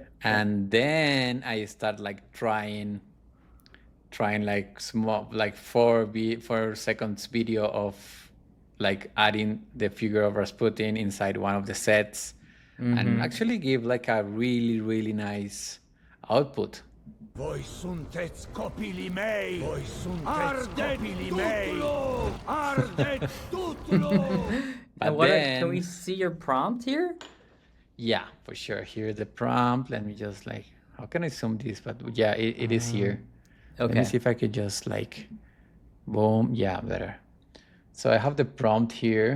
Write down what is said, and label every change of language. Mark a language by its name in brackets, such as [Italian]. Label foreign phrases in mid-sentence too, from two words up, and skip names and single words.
[English] And then I start like trying like small, like 4 seconds video of like adding the figure of Rasputin inside one of the sets, and actually give like a really, really nice output. [Romanian] Voi sunteți copiii mei! Voi sunteți copiii mei! Ardeți tutlu! [English] Can we see your prompt here? Yeah, for sure. Here's the prompt. Let me just like, how can I zoom this? But yeah, it is here. Okay. Let me see if I could just like, boom. Yeah, better. So I have the prompt here.